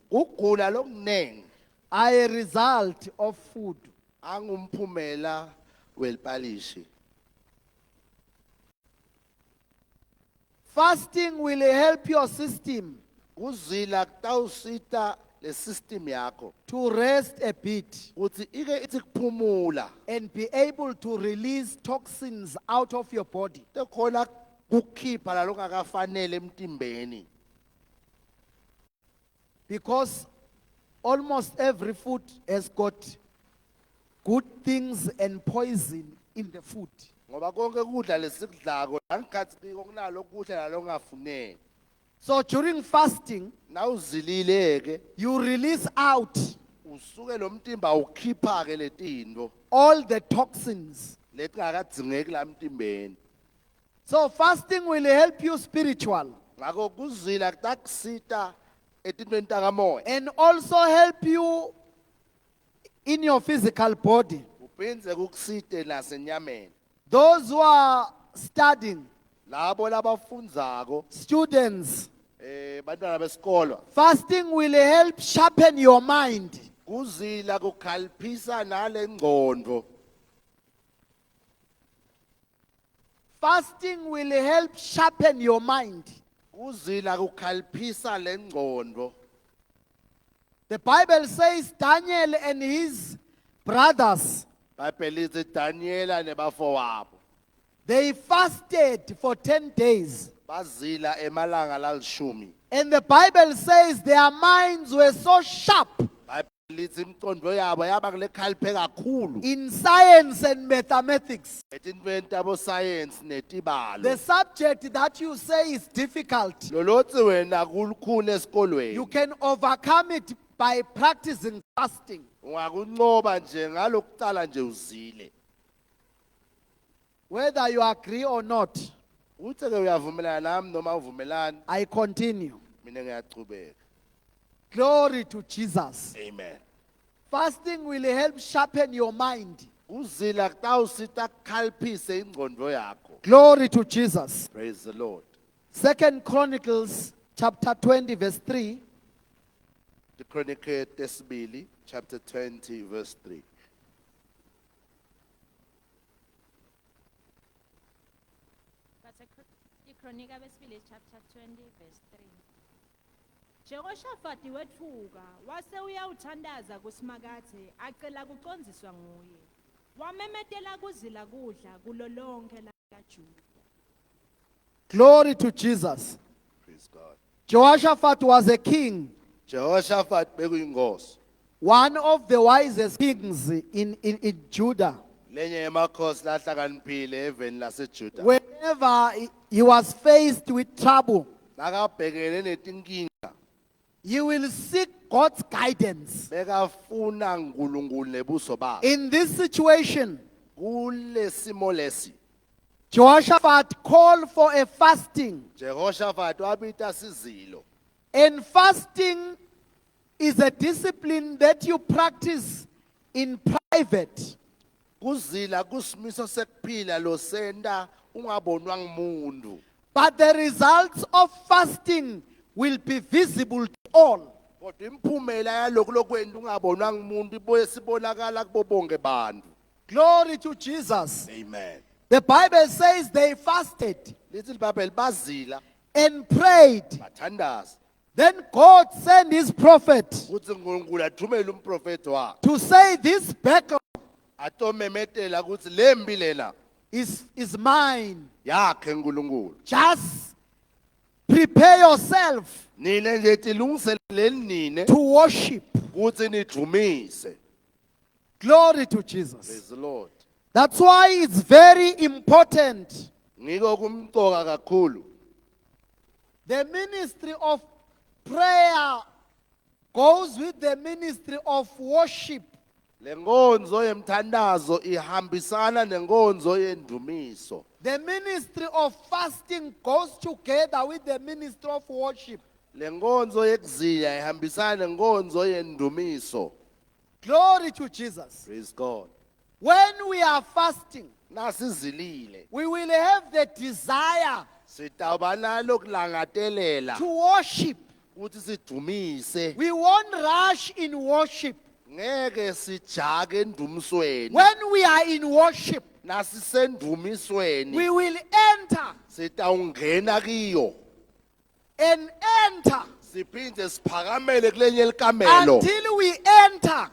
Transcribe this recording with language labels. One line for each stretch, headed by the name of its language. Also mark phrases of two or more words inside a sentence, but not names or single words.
Swati: Ukugula lokunengi
English: are a result of food.
Swati: angumphumela welipalishi.
English: Fasting will help your system
Swati: Uzila kutawusita le system yakho
English: to rest a bit
Swati: ukuthi ike ithi kuphumula
English: and be able to release toxins out of your body.
Swati: tekhona kukhipha lalongakafanele emtimbeni.
English: Because almost every food has got good things and poison in the food.
Swati: Ngoba konke kudla lesikudlako angikhathi kunalo kudla lalongafuneki.
English: So during fasting,
Swati: Nawuzilileke
English: you release out
Swati: usuke lo mtimba ukhipha ke letinto
English: all the toxins.
Swati: letingakadzingeki la mtimbeni.
English: So fasting will help you spiritual
Swati: Ngakho kuzila kutakusita etintweni takamoya.
English: and also help you in your physical body.
Swati: Uphindze kukusite nasenyameni.
English: Those who are studying,
Swati: Labo labafundzako
English: students,
Swati: bantwana besikolo
English: fasting will help sharpen your mind.
Swati: kuzila kukhaliphisa nale ngqondo.
English: Fasting will help sharpen your mind.
Swati: Kuzila kukhaliphisa le ngqondo.
English: The Bible says Daniel and his brothers,
Swati: Bible lithi Daniela nebafowabo
English: they fasted for 10 days.
Swati: bazila emalanga lalishumi.
English: And the Bible says their minds were so sharp
Swati: Bible lithi imqondo yabo yaba kulekhaliphe kakhulu
English: in science and mathematics.
Swati: etintweni tabo science netibalo.
English: The subject that you say is difficult,
Swati: Lolotsi wena kulukhuni
English: you
Swati: esikolweni.
English: can overcome it by practicing fasting.
Swati: Ungakunqoba nje ngalokucala nje uzile.
English: Whether you agree or not,
Swati: Uthe ke uyavumelana nami noma uvumelani
English: I continue.
Swati: mina ngiyachubeka.
English: Glory to Jesus. Amen. Fasting will help sharpen your mind.
Swati: Uzila kutawusita kukhaliphise ingqondo yakho.
English: Glory to Jesus. Praise the Lord. 2 Chronicles chapter 20 verse 3. The Chronicle tesibili chapter 20 verse 3.
Swati: Ikronika besibili
English: chapter 20 verse 3.
Swati: Jehoshaphat wethuka wase uyawuthandaza kusimakathe acela kucondziswa nguye. Wamemetela kuzila kudla kulolonke laJuda.
English: Glory to Jesus. Praise God. Jehoshaphat was a king,
Swati: Jehoshaphat bekuyinkosi.
English: one of the wisest kings in Judah.
Swati: Lenye emakhosi lahlakaniphile eveni laseJuda.
English: Whenever he was faced with trouble,
Swati: Nakabhekene netinkinga
English: he will seek God's guidance.
Swati: bekafuna uNkulunkulu nebuso bakhe.
English: In this situation,
Swati: Kulesimo lesi
English: Jehoshaphat called for a fasting.
Swati: Jehoshaphat wabita sizilo.
English: And fasting is a discipline that you practice in private.
Swati: Kuzila kusimiso sekuphila lo senta ungabonwa ngumuntu.
English: But the results of fasting will be visible to all.
Swati: Kodwa imphumela yalokho lokwenda ungabonwa ngumuntu ibuye sibonakala kubo bonke bantu.
English: Glory to Jesus. Amen. The Bible says they fasted
Swati: Lithi iBhayibheli bazila
English: and prayed.
Swati: bathandaza.
English: Then God sent his prophet
Swati: Kuthi uNkulunkulu athumele umprofeti wakhe.
English: to say this battle
Swati: Atomemetela ukuthi lembi lena
English: is mine.
Swati: yakhe uNkulunkulu.
English: Just prepare yourself
Swati: Nine nje tilungiselele nine
English: to worship.
Swati: ukuthi nidumise.
English: Glory to Jesus. Praise the Lord. That's why it's very important.
Swati: Ngiko kumcoka kakhulu.
English: The ministry of prayer goes with the ministry of worship.
Swati: Lenkonzo yemthandazo ihambisana nenkonzo yendumiso.
English: The ministry of fasting goes together with the ministry of worship.
Swati: Lenkonzo yekuzila ihambisana nenkonzo yendumiso.
English: Glory to Jesus. Praise God. When we are fasting,
Swati: Nasizilile.
English: we will have the desire
Swati: Sitawuba nalo kulangatelela
English: to worship.
Swati: ukuthi sidumise.
English: We won't rush in worship.
Swati: Ngeke sijake endumisweni.
English: When we are in worship,
Swati: Nasisendumisweni
English: we will enter
Swati: sitawungena kiyo.
English: and enter
Swati: Siphinde siphakamele kulenye likamelo.
English: until we enter